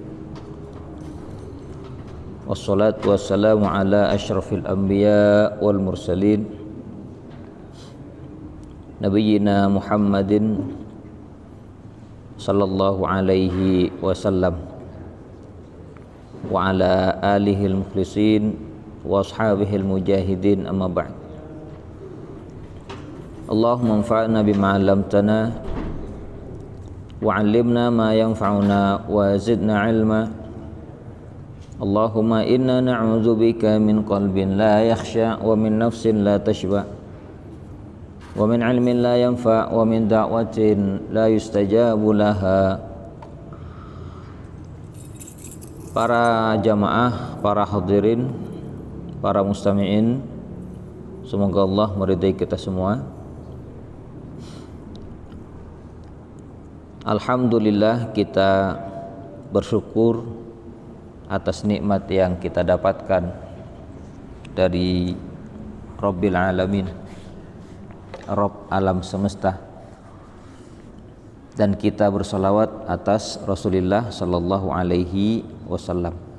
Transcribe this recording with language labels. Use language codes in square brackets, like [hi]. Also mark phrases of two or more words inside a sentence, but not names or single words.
[ar] والصلاة والسلام على أشرف الأنبياء والمرسلين نبينا محمد صلى الله عليه وسلم وعلى آله المخلصين وأصحابه المجاهدين أما بعد. اللهم انفعنا بما علمتنا وعلمنا ما ينفعنا وزدنا علما. اللهم إنا نعوذ بك من قلب لا يخشى ومن نفس لا تشبع ومن علم لا ينفع ومن دعوة لا يستجاب لها. [id] Para jamaah, para hadirin, para mustami'in, semoga Allah meridai kita semua. Alhamdulillah, kita bersyukur atas nikmat yang kita dapatkan dari [ar] رب العالمين, [id] Rabb alam semesta, dan kita bersolawat atas Rasulullah [ar] صلى الله عليه وسلم.